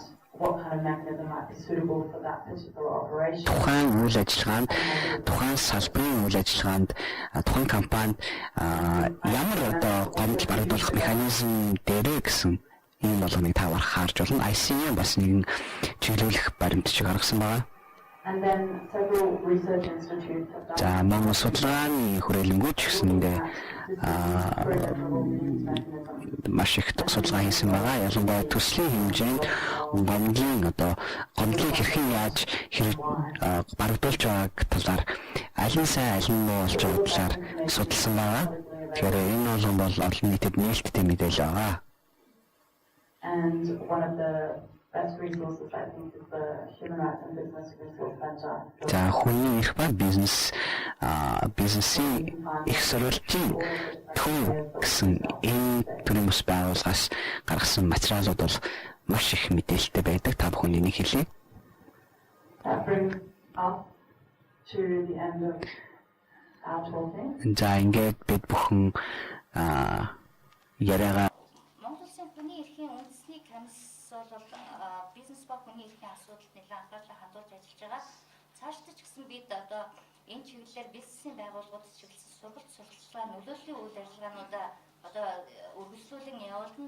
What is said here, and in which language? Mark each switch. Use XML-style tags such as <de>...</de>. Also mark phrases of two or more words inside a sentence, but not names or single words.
<mn>Тухайн үйл ажиллагаанд, тухайн салбарын үйл ажиллагаанд, тухайн компанид ямар одоо гомдол барагдуулах механизм дээрээ гэсэн ийм болгоныг та харж болно. ICM бас нэгэн чиглүүлэх баримтчиг гаргасан байна.</mn> <en>And then several research institutes have done.</en> <mn>За Монгол судалгааны хүрээлэнгүүд ч гэсэндээ маш их судалгаа хийсэн байгаа. Ялангуяа төслийн хэмжээнд гомдлыг хэрхэн яаж барагдуулж байгааг талаар аль нь сайн аль нь муу болж байгаа талаар судалсан байгаа. Тэгэхээр энэ бол олон нийтэд нээлттэй мэдээлэл байгаа.</mn> <en>And one of the best resources I think is the Human Rights and Business Resource Center.</en> <mn>За хүний эрх ба бизнесийн их сурвалжийн төв гэсэн энэ төрлийн бас байгууллагаас гаргасан материалууд бол маш их мэдээлэлтэй байдаг. Та бүхэн энийг хэлье.</mn> <en>That brings us to the end of our talking.</en> <mn>За ингээд бид бүхэн яриагаа Монгол Улсын хүний эрхийн үндэсний комисс бол бизнес ба хүний эрхийн асуудалд нэлээд анхаарлаа хандуулж ажиллаж байгаа. Цаашдаа ч гэсэн бид одоо энэ чиглэлээр бизнесийн байгууллагууд чиглэсэн сургалт сурталчилгаа нөлөөллийн үйл ажиллагаануудаа одоо үргэлжлүүлэн явуулна.</mn>